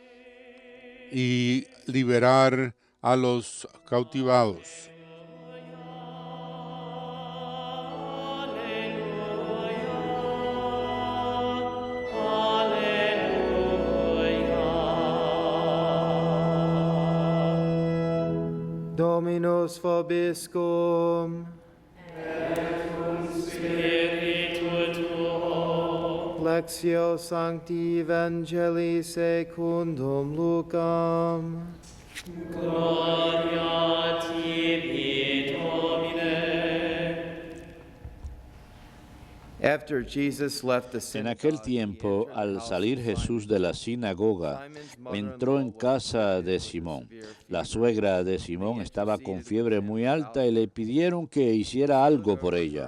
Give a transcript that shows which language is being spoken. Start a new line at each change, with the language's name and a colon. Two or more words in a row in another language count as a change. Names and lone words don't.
Spanish: y liberar a los cautivados.
Latin: Dominus vobiscum. Lectio Sancti Evangelii secundum Lucam. Gloria tibi, Domine.
Spanish: En aquel tiempo, al salir Jesús de la sinagoga, entró en casa de Simón. La suegra de Simón estaba con fiebre muy alta y le pidieron que hiciera algo por ella.